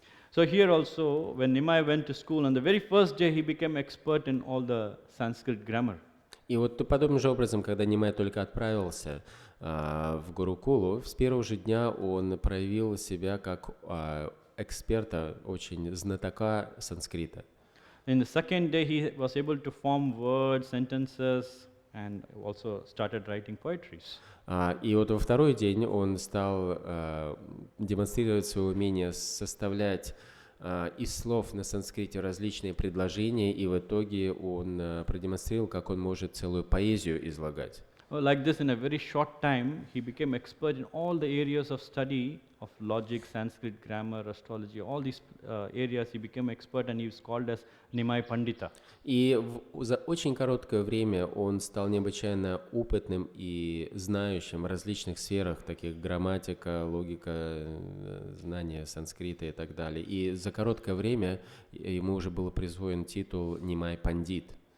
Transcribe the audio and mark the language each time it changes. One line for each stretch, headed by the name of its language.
English: So here also, when Nimai went to school, on the very first day he became expert in all the Sanskrit grammar.
Russian: И вот подобным же образом, когда Нимай только отправился в Гурукулу, с первого же дня он проявил себя как эксперта, очень знатока санскрита.
English: In the second day he was able to form words, sentences, and also started writing poetries.
Russian: И вот во второй день он стал демонстрировать свое умение составлять из слов на санскрите различные предложения, и в итоге он продемонстрировал, как он может целую поэзию излагать.
English: Like this, in a very short time, he became expert in all the areas of study of logic, Sanskrit grammar, astrology, all these areas he became expert, and he was called as Nimai Pandita.
Russian: И за очень короткое время он стал необычайно опытным и знающим в различных сферах, таких грамматика, логика, знания санскрита и так далее. И за короткое время ему уже был присвоен титул Нимай Пандит.